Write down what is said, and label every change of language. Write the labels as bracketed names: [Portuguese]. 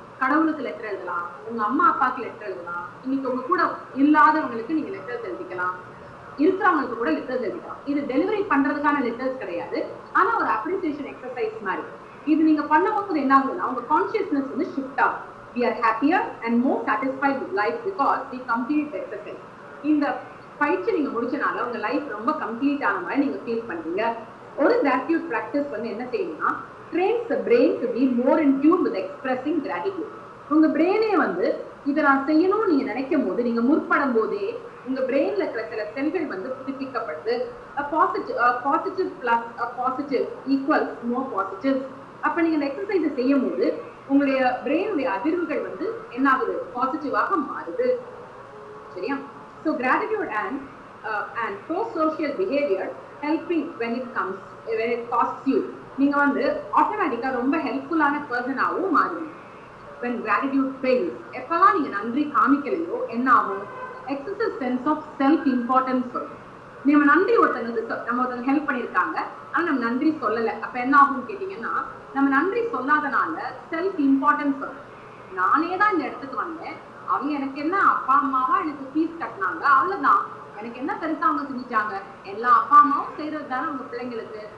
[Tamil] கடவுளுக்கு லெட்டர் எழுதலாம், உங்க அம்மா அப்பாவுக்கு லெட்டர் எழுதலாம், இன்னைக்கு உங்க கூட இல்லாதவங்களுக்கு நீங்க லெட்டர்ஸ் எழுதிக்கலாம், இருக்கிறவங்களுக்கு கூட லெட்டர்ஸ் எழுதிக்கலாம். இது டெலிவரி பண்றதுக்கான லெட்டர்ஸ் கிடையாது, ஆனா ஒரு அப்ரிசியேஷன் எக்ஸசைஸ் மாதிரி. இது நீங்க பண்ணும்போது என்ன ஆகுதுன்னா உங்க கான்சியஸ்னஸ் வந்து ஷிஃப்ட் ஆகும். [English] we are happier and more satisfied with life because we complete the exercise. [Tamil] இந்த பயிற்சி நீங்க முடிச்சனால உங்க லைஃப் ரொம்ப கம்ப்ளீட் ஆன மாதிரி நீங்க ஃபீல் பண்றீங்க. [English] ஒரு gratitude practice [Tamil] வந்து என்ன செய்யணும்னா [English] trains the brain to be more in tune with expressing gratitude. [Tamil] உங்க பிரெயினே வந்து இதை நான் செய்யணும்னு நீங்க நினைக்கும் போது, நீங்க முற்படும் போதே உங்க பிரெயின்ல இருக்கிற சில செல்கள் வந்து புதுப்பிக்கப்படுது. [English] Positive plus positive equals more positive. [Tamil] அப்ப நீங்க இந்த எக்ஸசைஸ் செய்யும் போது உங்களுடைய பிரெயினுடைய அதிர்வுகள் வந்து என்ன ஆகுது, பாசிட்டிவாக மாறுது. சரியா? [English] So gratitude and pro-social behavior helping when it costs you. [Tamil] நீங்க வந்து ஆட்டோமேட்டிக்கா ரொம்ப ஹெல்ப்ஃபுல்லான பர்சனாகவும் மாறுவீங்க. [English] when gratitude fails, [Tamil] எப்பெல்லாம் நீங்க நன்றி காமிக்கலையோ என்ன ஆகும், [English] excessive sense of self importance வரும். [Tamil] நம்ம நன்றி ஒருத்தங்க ஹெல்ப் பண்ணிருக்காங்க, ஆனா நம்ம நன்றி சொல்லல. அப்ப என்ன ஆகும்னு கேட்டீங்கன்னா, நம்ம நன்றி சொல்லாதனால செல்ஃப் இம்பார்ட்டன்ஸ் வரும். நானே தான் இந்த இடத்துக்கு வந்தேன், அவங்க எனக்கு என்ன அப்பா அம்மாவா எனக்கு ஃபீஸ் கட்டினாங்க, அவ்வளவுதான், எனக்கு என்ன பெருசா அவங்க செஞ்சுட்டாங்க, எல்லா அப்பா அம்மாவும் செய்யறது தானே அவங்க பிள்ளைங்களுக்கு.